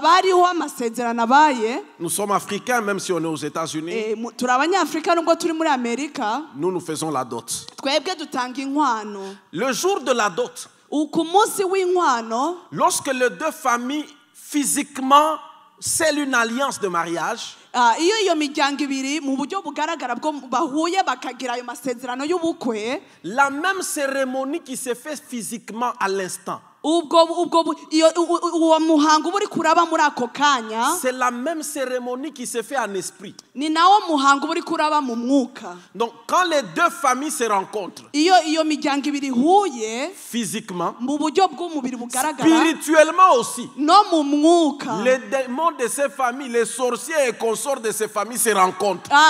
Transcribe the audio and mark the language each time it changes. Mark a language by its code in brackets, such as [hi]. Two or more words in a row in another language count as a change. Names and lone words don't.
[fr] Nous sommes africains, même si on est aux États-Unis. Nous faisons la dot. Le jour de la dot, Lorsque les deux familles physiquement scellent une alliance de mariage, [rw] iyo miryango ibiri mu buryo bugaragara bwo bahuye bakagira ayo masezerano y'ubukwe, [fr] la même cérémonie qui se fait physiquement à l'instant, c'est la même cérémonie qui se fait en esprit. Donc quand les deux familles se rencontrent physiquement, spirituellement aussi, les démons de ces familles, les sorciers et consorts de ces familles se rencontrent.